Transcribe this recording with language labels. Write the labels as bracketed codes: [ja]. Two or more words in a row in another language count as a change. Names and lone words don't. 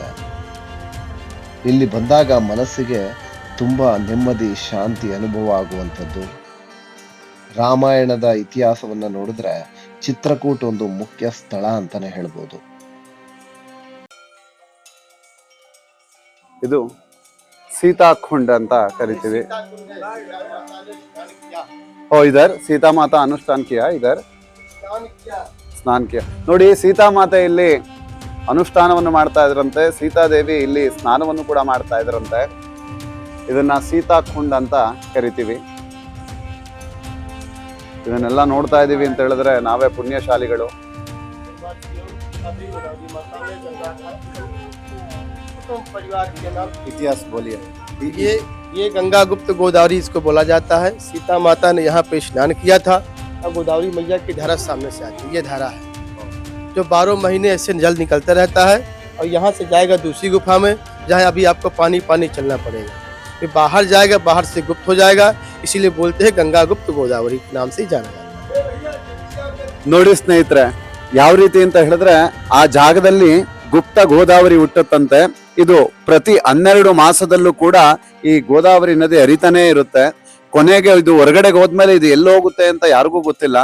[kn] ಇಲ್ಲಿ ಬಂದಾಗ ಮನಸ್ಸಿಗೆ ತುಂಬಾ ನೆಮ್ಮದಿ, ಶಾಂತಿ ಅನುಭವ ಆಗುವಂಥದ್ದು. ರಾಮಾಯಣದ ಇತಿಹಾಸವನ್ನ ನೋಡಿದ್ರೆ ಚಿತ್ರಕೂಟ ಒಂದು ಮುಖ್ಯ ಸ್ಥಳ ಅಂತಾನೆ ಹೇಳ್ಬೋದು. ಇದು ಸೀತಾಕುಂಡ ಅಂತ ಕರಿತೀವಿ. [hi] इधर सीता माता अनुष्ठान किया, इधर स्नान किया. [kn] ನೋಡಿ, ಸೀತಾ ಮಾತೆ ಇಲ್ಲಿ ಅನುಷ್ಠಾನವನ್ನು ಮಾಡ್ತಾ ಇದ್ರಂತೆ. ಸೀತಾದೇವಿ ಇಲ್ಲಿ ಸ್ನಾನವನ್ನು ಕೂಡ ಮಾಡ್ತಾ ಇದ್ರಂತೆ. ಇದನ್ನ ಸೀತಾಕುಂಡ ಅಂತ ಕರಿತೀವಿ. ಇದನ್ನೆಲ್ಲ ನೋಡ್ತಾ ಇದ್ದೀವಿ ಅಂತ ಹೇಳಿದ್ರೆ ನಾವೇ ಪುಣ್ಯಶಾಲಿಗಳು. [hi] इतिहास बोलिए। ये गंगा गुप्त गोदावरी इसको बोला जाता है। सीता माता ने यहाँ पे स्नान किया था, अब गोदावरी मैया की धारा सामने से आती है। ये धारा है जो 12 महीने ऐसे जल निकलता रहता है और यहाँ से जाएगा दूसरी गुफा में, जहाँ अभी आपको पानी पानी चलना पड़ेगा। फिर बाहर जाएगा, बाहर से गुप्त हो जाएगा, इसीलिए बोलते हैं गंगा गुप्त गोदावरी के नाम से ही जाना जाता है। [kn] ನೋಡಿ ಸ್ನೇಹಿತರೆ, ಯಾವ ರೀತಿ ಅಂತ ಹೇಳಿದ್ರೆ ಆ ಜಾಗದಲ್ಲಿ ಗುಪ್ತ ಗೋದಾವರಿ ಹುಟ್ಟುತ್ತಂತೆ. ಇದು ಪ್ರತಿ 12 ಮಾಸದಲ್ಲೂ ಕೂಡ ಈ ಗೋದಾವರಿ ನದಿ ಹರಿತಾನೇ ಇರುತ್ತೆ. ಕೊನೆಗೆ ಇದು ಹೊರಗಡೆಗೆ ಹೋದ್ಮೇಲೆ ಇದು ಎಲ್ಲಿ ಹೋಗುತ್ತೆ ಅಂತ ಯಾರಿಗೂ ಗೊತ್ತಿಲ್ಲ.